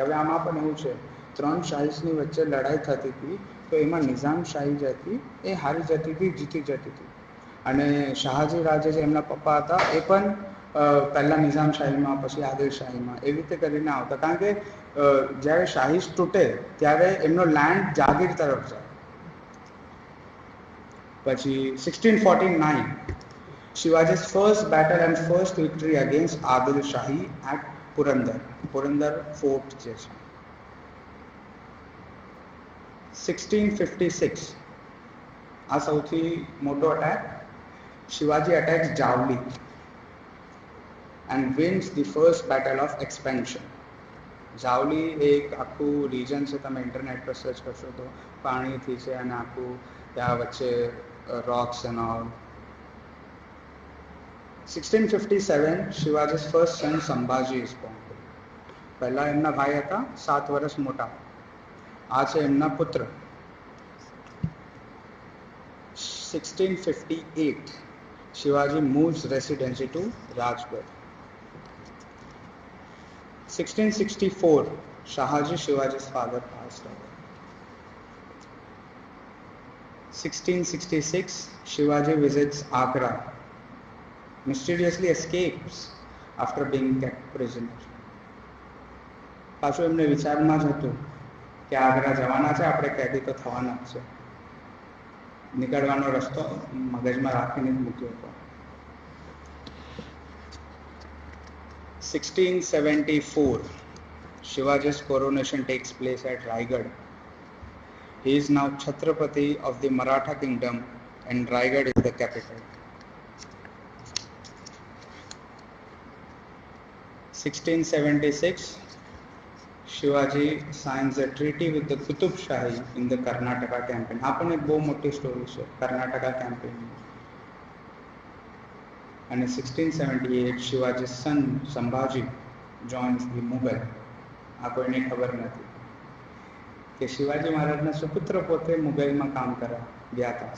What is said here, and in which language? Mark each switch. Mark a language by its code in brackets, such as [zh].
[gu] હવે આમાં પણ એવું છે, 3 શાહીસની વચ્ચે લડાઈ થતી હતી, તો એમાં નિઝામશાહી જે હતી એ હારી જતી હતી, જીતી જતી હતી. અને શાહજી રાજે જે એમના પપ્પા હતા એ પણ પહેલા નિઝામશાહીમાં, પછી આદિલશાહીમાં, એવી રીતે કરીને આવતા. કારણ કે જ્યારે શાહીસ તૂટે ત્યારે એમનો લેન્ડ જાગીર તરફ જાય. [en] પછી 1649 Shivaji's first battle and first victory against Adil Shahi at Purandar fort [gu] જે છે. 1656 આ સૌથી મોટો attack. [en] Shivaji attacks Javli and wins the first battle of expansion. [gu] જાવલી એક આખું રીજન છે, તમે ઇન્ટરનેટ પર સર્ચ કરશો તો પાણીથી છે અને આખું ત્યાં વચ્ચે [en] Rocks and all. 1657 Shivaji's first son Sambhaji is born. [gu] પહેલા એમના ભાઈ હતા 7 વર્ષ મોટા. આ છે એમના પુત્ર. [en] 1658 Shivaji moves residency to Rajgarh. 1664 Shahaji Shivaji's father passed away. 1666 Shivaji visits Agra, mysteriously escapes after being kept prisoner. [gu] પાછું એમને વિચારમાં જ હતું કે આગ્રા જવાના છે, આપણે કેદી તો થવાના જ છે. નીકળવાનો રસ્તો મગજમાં રાખીને જ મૂક્યો હતો. [en] 1674 Shivaji's coronation takes place at Raigad. He is now Chhatrapati of the Maratha kingdom and Raigad is the capital. 1676 Shivaji signs a treaty with the Qutub Shahi in the Karnataka campaign. [gu] આ પણ એક બહુ મોટી story છે Karnataka campaign. [en] અને 1678 Shivaji's son Sambhaji joins the Mughal. [gu] આ કોઈને ખબર નથી કે શિવાજી મહારાજના સુપુત્ર પોતે મુગલમાં કામ કરવા ગયા હતા.